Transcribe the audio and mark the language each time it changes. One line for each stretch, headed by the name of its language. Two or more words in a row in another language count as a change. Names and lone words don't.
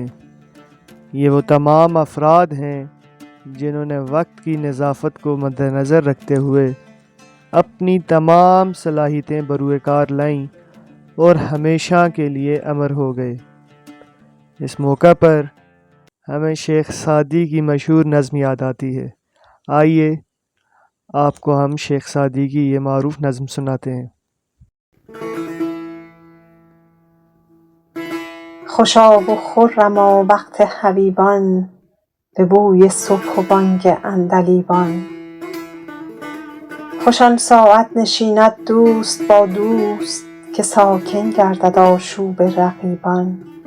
Urdu: یہ وہ تمام افراد ہیں جنہوں نے وقت کی نزاکت کو مد نظر رکھتے ہوئے اپنی تمام صلاحیتیں بروئے کار لائیں اور ہمیشہ کے لیے امر ہو گئے۔ اس موقع پر ہمیں شیخ سعدی کی مشہور نظم یاد آتی ہے۔ آئیے آپ کو ہم شیخ سعدی کی یہ معروف نظم سناتے ہیں۔
Persian: خوشا و خرما وقت حبیبان، به بوی صبح و بانگ عندلیبان. خوش آن ساعت نشیند دوست با دوست، که ساکن گردد آشوب رقیبان.